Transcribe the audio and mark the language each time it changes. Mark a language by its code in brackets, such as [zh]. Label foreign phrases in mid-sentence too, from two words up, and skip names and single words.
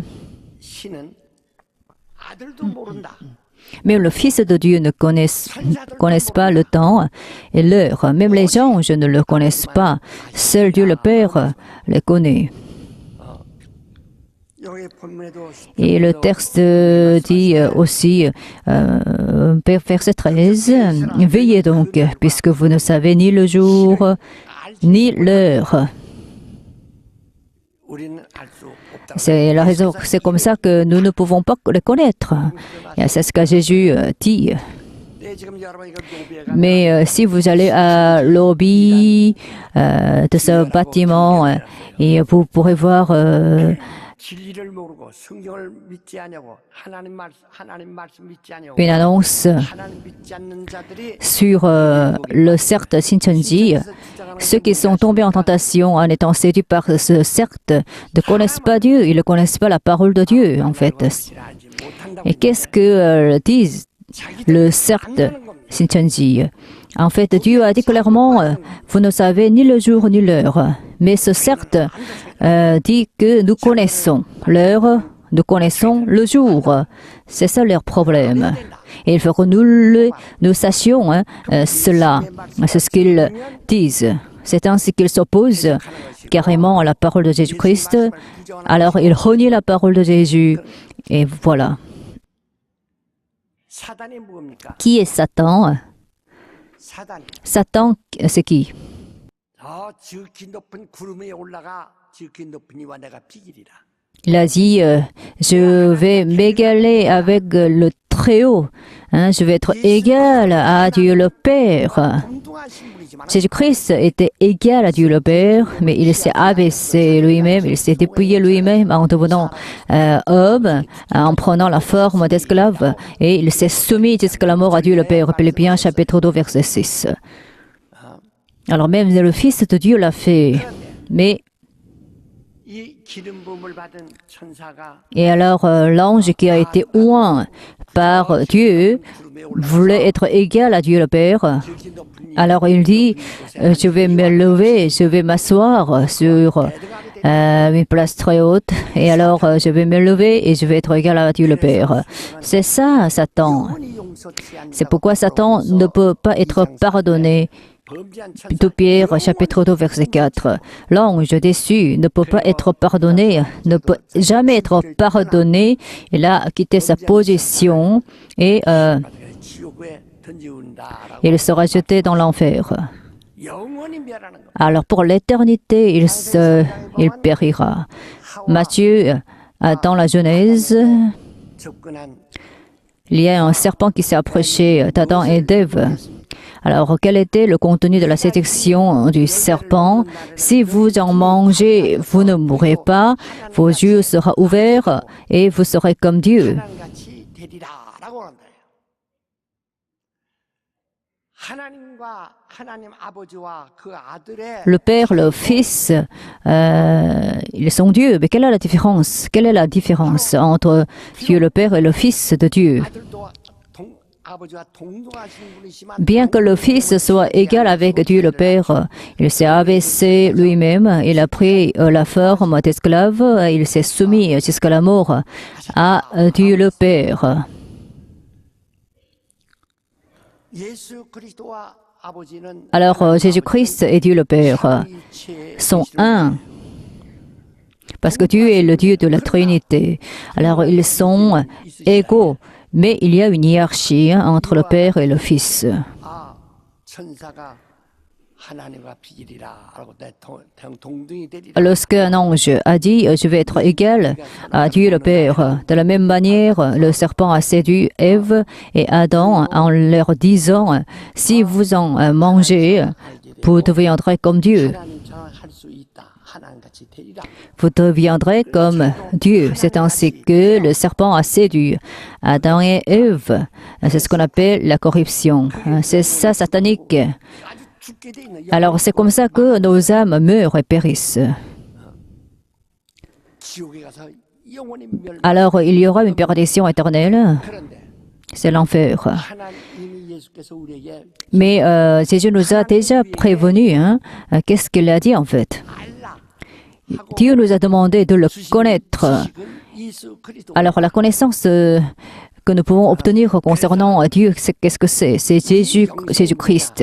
[ko] 신은 아들도 모른다. [fr] même le Fils de Dieu ne connaissent pas le temps et l'heure. Même les anges ne le connaissent pas. Seul Dieu le Père les connaît. [ko] 여기 본문에도 [fr] Et le texte dit aussi, verset 13, « Veillez donc, puisque vous ne savez ni le jour, ni l'heure. » [ko] 우리는 알 수 없다. [fr] C'est la raison, c'est comme ça que nous ne pouvons pas le connaître. Et c'est ce que Jésus dit. [ko] 네, 지금 여러분 이거 노비에 가면 [fr] Mais si vous allez à l'obéi de ce bâtiment, et vous pourrez voir [ko] 진리를 모르고 성경을 믿지 않냐고 하나님 말씀 믿지 않냐고 [fr] une annonce [ko] 하나님 믿지 않는 자들이 [fr] sur le cercle Shincheonji. Ceux qui sont tombés en tentation en étant séduits par ce cercle ne connaissent pas Dieu, ils ne connaissent pas la parole de Dieu, en fait. [ko] 알지 못한다고 [fr] Et qu'est-ce que disent le cercle Shincheonji? En fait, Dieu a dit clairement, vous ne savez ni le jour ni l'heure. Mais ce cercle dit que nous connaissons l'heure, nous connaissons le jour. C'est ça leur problème. Et il faut que nous sachions cela. C'est ce qu'ils disent. C'est ainsi qu'ils s'opposent carrément à la parole de Jésus-Christ. Alors ils renient la parole de Jésus. Et voilà. [ko] 사단이 뭡니까? [fr] Qui est Satan? [ko] 사단이 [fr] Satan, c'est qui? [ko] 저 지극히 높은 구름 위에 올라가 지극히 높은 이와 내가 비기리라. [fr] Il a dit, je vais m'égaler avec le Très-Haut. Je vais être égal à Dieu le Père. [ko] 동등하신 분이지만 [fr] Jésus-Christ était égal à Dieu le Père, mais il s'est abaissé lui-même, il s'est dépouillé lui-même en devenant homme, en prenant la forme d'esclave, et il s'est soumis jusqu'à la mort à Dieu le Père. Philippiens chapitre 2, verset 6. Alors même le Fils de Dieu l'a fait, mais [ko] 이 기름 부음을 받은 천사가 [fr] et alors l'ange qui a été oint par Dieu voulait être égal à Dieu le Père. [ko] 지극히 높은 이 [fr] Alors il dit, je vais me lever, je vais m'asseoir sur une place très haute, et alors je vais me lever et je vais être égal à Dieu le Père. C'est ça, Satan. [ko] 영원히 용서치 않는 [fr] C'est pourquoi Satan ne peut pas être pardonné. [ko] 범죄한 천사 [fr] 2 Pierre, chapitre 2, verset 4. L'ange déçu ne peut pas être pardonné, ne peut jamais être pardonné. Il a quitté sa position et [ko] 지옥에 던지운다라고 [fr] il sera jeté dans l'enfer. [ko] 영원히 멸하는 거. [fr] Alors pour l'éternité, il périra. Matthieu Dans la Genèse, [ko] 접근한 [fr] il y a un serpent qui s'est approché d'Adam et d'Ève. Alors, quel était le contenu de la séduction du serpent? Si vous en mangez, vous ne mourrez pas, vos yeux seront ouverts et vous serez comme Dieu. [ko] 하나님같이 되리라라고 한다. 하나님과 하나님 아버지와 그 아들의 [fr] Le Père, le Fils, ils sont Dieu. Mais quelle est la différence? Quelle est la différence entre Dieu le Père et le Fils de Dieu? [ko] 아들도 아버지와 동등하신 분이시만 [fr] Bien que le Fils soit égal avec Dieu le Père, il s'est abaissé lui-même, il a pris la forme d'esclave, il s'est soumis jusqu'à la mort à Dieu le Père. [ko] 예수 그리스도와 아버지는 [fr] Alors Jésus-Christ et Dieu le Père sont un. Parce que Dieu est le Dieu de la Trinité. Alors ils sont égaux, mais il y a une hiérarchie entre le Père et le Fils. [ko] 아 천사가 하나님과 비리라라고 내 동등이 되리라. [fr] Lorsqu'un ange a dit « Je vais être égal à Dieu le Père », de la même manière, le serpent a séduit Ève et Adam en leur disant « Si vous en mangez, vous deviendrez comme Dieu. [ko] 하나님처럼 할 수 있다. 하나님같이 되리라. [fr] Vous deviendrez comme Dieu. » C'est ainsi que le serpent a séduit Adam et Ève. C'est ce qu'on appelle la corruption. C'est ça satanique. [ko] 아주 죽게 돼 있는 [fr] Alors c'est comme ça que nos âmes meurent et périssent. [ko] 지옥에 가서 영원히 멸. [fr] Alors il y aura une perdition éternelle. [ko] 그런데 [fr] C'est l'enfer. [ko] 하나님이 예수께서 우리에게 [fr] Mais Jésus nous a déjà prévenus. Qu'est-ce qu'il a dit en fait? [ko] 알라. [fr] Dieu nous a demandé de le connaître. [ko] 지식은 예수 그리스도. [fr] Alors la connaissance que nous pouvons obtenir concernant Dieu, qu'est-ce que c'est? C'est Jésus-Christ.